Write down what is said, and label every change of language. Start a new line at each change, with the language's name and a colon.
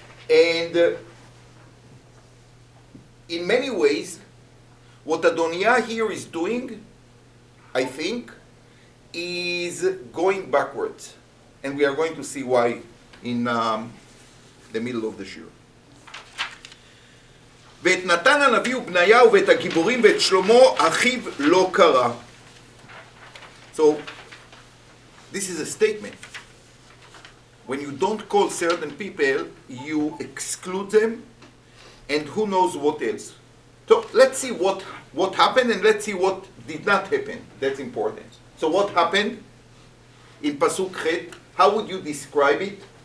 English: And in many ways, what Adoniah here is doing, I think, is going backwards. And we are going to see why in the middle of the shir.
Hebrew: ואת נתן הנביא ובניהו ואת הגיבורים ואת שלמה אחיו לא קרא.
English: So, this is a statement. When you don't call certain people, you exclude them, and who knows what else. So let's see what happened, and let's see what did not happen. That's important. So what happened in Pasuk Chet? How would you describe it?